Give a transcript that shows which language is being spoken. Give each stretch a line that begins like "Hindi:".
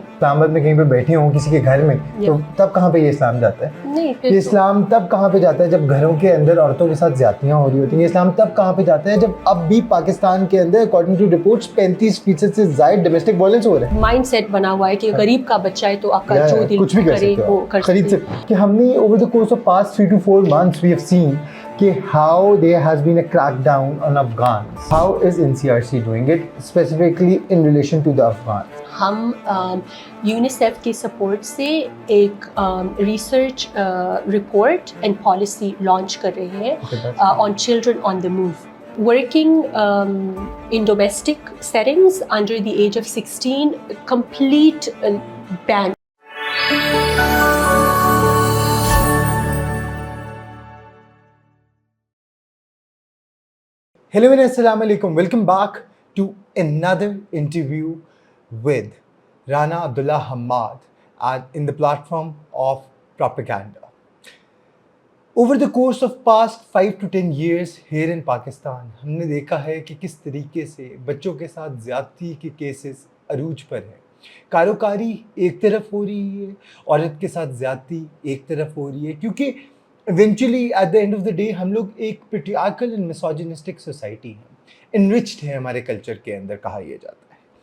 Urdu: اسلام آباد میں کہیں پہ بیٹھے ہوں کسی کے گھر میں تو تب کہاں پہ یہ اسلام جاتا ہے؟ نہیں، یہ اسلام تب کہاں پہ جاتا ہے جب گھروں کے اندر عورتوں کے ساتھ زیادتیاں ہو رہی ہوتی ہیں. یہ اسلام تب کہاں پہ جاتا ہے جب اب بھی پاکستان کے اندر اکارڈنگ ٹو رپورٹس 35% سے زائد ڈومیسٹک وائلنس ہو رہا ہے. مائنڈ سیٹ بنا ہوا ہے کہ غریب کا بچہ ہے تو آپ کا جو دل کچھ بھی کرے وہ کر خرید سکتے. سکتے. کہ ہم نے
English: Over the course of past 3 to 4 months we have seen کہ how there has been a crackdown on Afghans. How is NCRC doing it specifically in relation to the Afghans?
Urdu: ہم یونیسیف کی سپورٹ سے ایک research report and policy launch کر رہے ہیں
English: On children on the move. Working in domestic settings under the age of 16, complete ban. Hello and assalamu alaikum. Welcome back to another interview with Rana Abdullah Hamad in the platform of propaganda. Over the course of past 5 to 10 years here in Pakistan,
Urdu: ہم نے دیکھا ہے کہ کس طریقے سے بچوں کے ساتھ زیادتی کے کیسز عروج پر ہیں. کاروکاری ایک طرف ہو رہی ہے، عورت کے ساتھ زیادتی ایک طرف ہو رہی ہے، کیونکہ eventually
English: at the end of the day
Urdu: ہم لوگ ایک
English: patriarchal and misogynistic society
Urdu: ہیں، انرچڈ ہے ہمارے کلچر کے اندر کہا یہ جاتا ہے.